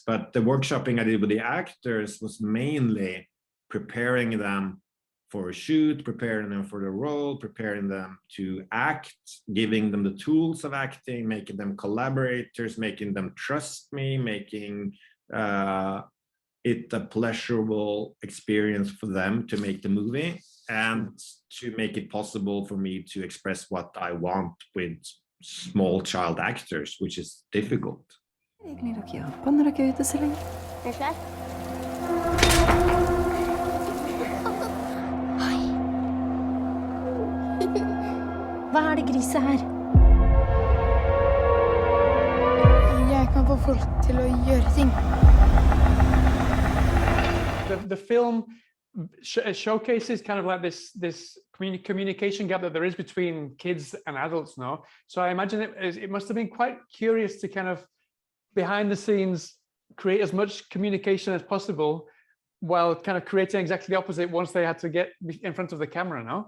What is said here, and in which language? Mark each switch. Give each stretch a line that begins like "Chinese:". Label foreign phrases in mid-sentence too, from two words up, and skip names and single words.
English: But the workshopping I did with the actors was mainly preparing them for a shoot, preparing them for the role, preparing them to act, giving them the tools of acting, making them collaborators, making them trust me, making it a pleasurable experience for them to make the movie, and to make it possible for me to express what I want with small child actors, which is difficult.
Norwegian: Egentlig dere gjør på når dere er ute så lenge. Er du klar? Hva er det griset her? Jeg kan få folk til å gjøre ting.
English: The film showcases kind of like this communication gap that there is between kids and adults now. So I imagine it must have been quite curious to kind of behind the scenes create as much communication as possible while kind of creating exactly the opposite once they had to get in front of the camera, no?